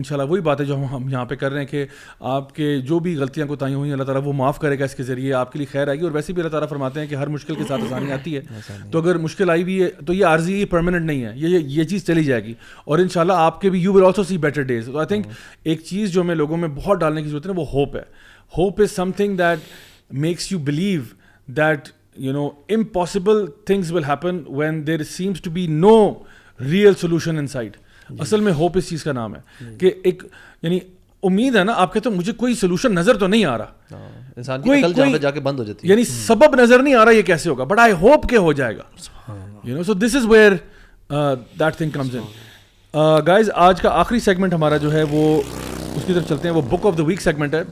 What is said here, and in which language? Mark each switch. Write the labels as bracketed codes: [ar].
[ur] انشاءاللہ وہی بات ہے جو ہم یہاں پہ کر رہے ہیں کہ آپ کے جو بھی غلطیاں کوتاہیاں ہوئی ہیں اللہ تعالیٰ وہ معاف کرے گا, اس کے ذریعے آپ کے لیے خیر آئے گی. اور ویسے بھی اللہ تعالیٰ فرماتے ہیں کہ ہر مشکل کے ساتھ آسانی آتی ہے, تو اگر مشکل آئی بھی ہے تو یہ عارضی, یہ پرماننٹ نہیں ہے, یہ چیز چلی جائے گی اور انشاءاللہ آپ کے بھی [en] You will also see better days. [ur] تو آئی تھنک ایک چیز جو ہمیں لوگوں میں بہت ڈالنے کی ضرورت ہے وہ ہوپ ہے. [en] Hope is something that makes you believe that impossible things will happen when there seems to be no real solution inside. [ur] اصل میں ہوپ اس چیز کا نام ہے کہ ایک یعنی امید ہے نا آپ کہتے ہو مجھے کوئی سولوشن نظر تو نہیں آ رہا, انسان کی عقل جہاں پہ جا کے بند ہو جاتی ہے, یعنی سبب نظر نہیں آ رہا یہ کیسے ہوگا, بٹ آئی ہوپ کہ ہو جائے گا, you know. [en] So this is where that thing comes in. [ur] Guys آج کا آخری سیگمنٹ ہمارا جو ہے وہ اس کی طرف چلتے ہیں, وہ book of the week segment ہے.